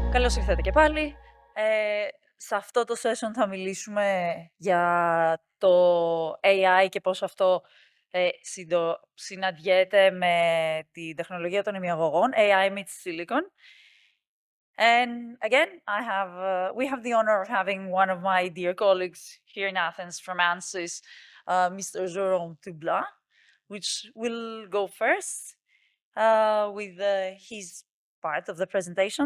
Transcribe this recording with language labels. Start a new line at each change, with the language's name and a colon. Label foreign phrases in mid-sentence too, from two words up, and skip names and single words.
Greek: Καλώς ήρθατε και πάλι. Σε αυτό το session θα μιλήσουμε για το AI και πώς αυτό συναντιέται με τη τεχνολογία των ημιαγωγών,
English: AI meets Silicon. And again, we have the honor of having one of my dear colleagues here in Athens from Ansys, Mr. Jerome Toublanc, which will go first with his part of the presentation.